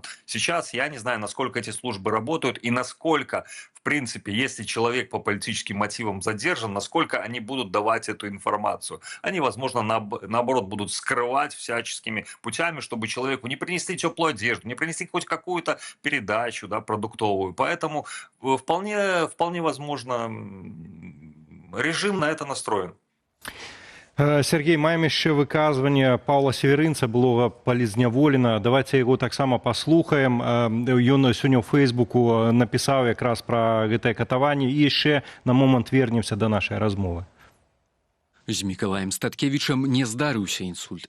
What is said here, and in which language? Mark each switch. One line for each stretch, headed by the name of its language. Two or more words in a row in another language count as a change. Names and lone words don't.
Russian: Сейчас я не знаю, насколько эти службы работают и насколько, в принципе, если человек по политическим мотивам задержан, насколько они будут давать эту информацию. Они, возможно, наоборот, будут скрывать всяческими путями, чтобы человеку не принести теплую одежду, не принести хоть какую-то передачу, да, продуктовую. Поэтому вполне возможно, режим на это настроен.
Belarusian: Сергей, маем яшчэ выказванне Паўла Северынца, былога палізняволена. Давайте яго таксама паслухаем. Ён сёння ў Фэйсбуку напісаў якраз пра гэтае катаванне. І яшчэ на момант вернемся да нашай размовы. З Мікалаем Статкевічам не здарыўся інсульт.